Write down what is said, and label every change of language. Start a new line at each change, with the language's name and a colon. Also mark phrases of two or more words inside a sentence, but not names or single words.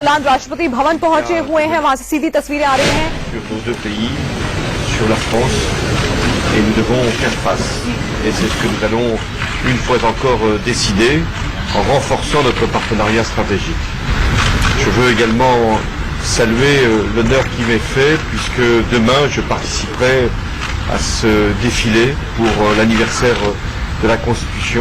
Hindi: राष्ट्रपति भवन पहुंचे हुए हैं, वहां से सीधी तस्वीरें आ रही हैं।
French: Sur nos deux pays, sur la France, et nous devons faire face. Et c'est ce que nous allons une fois encore décider en renforçant notre partenariat stratégique. Je veux également saluer l'honneur qui m'est fait puisque demain je participerai à ce défilé pour l'anniversaire de la Constitution.